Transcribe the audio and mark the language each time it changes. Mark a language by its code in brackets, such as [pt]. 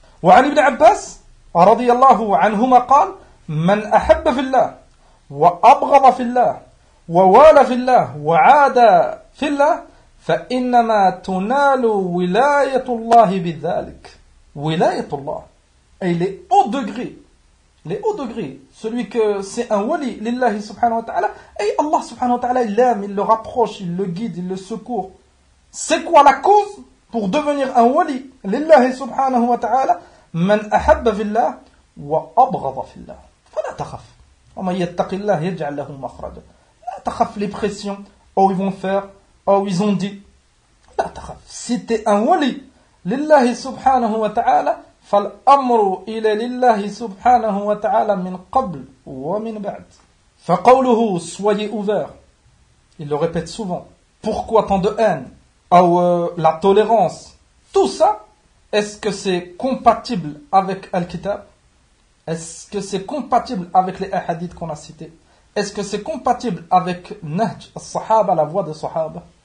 [ar] Wa an ibn Abbas, radiyallahu anhuma, qal, من أحب في الله وأبغض في الله ووالى في الله وعادى في الله فإنما تنال ولاية الله بذلك. [fr] ولاية الله أي les hauts degrés, celui que c'est un wali لله سبحانه وتعالى, [ar] أي الله سبحانه وتعالى [fr] il l'aime, il le rapproche, il le guide, il le secourt. C'est quoi la cause pour devenir un wali لله سبحانه وتعالى? [ar] من أحب في الله وأبغض في الله. فلا تخف وما يتق الله يجعل له مخرجا. لا تخف [fr] les pressions, oh ils vont faire, oh ils ont dit. [ar] لا تخف. [fr] Si t'es un wali [ar] لله سبحانه وتعالى فالأمر إلى لله سبحانه وتعالى من قبل ومن بعد. فقوله [fr] soyez ouvert, il le répète souvent, pourquoi tant de haine, ou la tolérance, tout ça, est-ce que c'est compatible avec Al-Kitab? Est-ce que c'est compatible avec les hadiths qu'on a cités? Est-ce que c'est compatible avec Nahj al-Sahaba, la voix de Sahaba?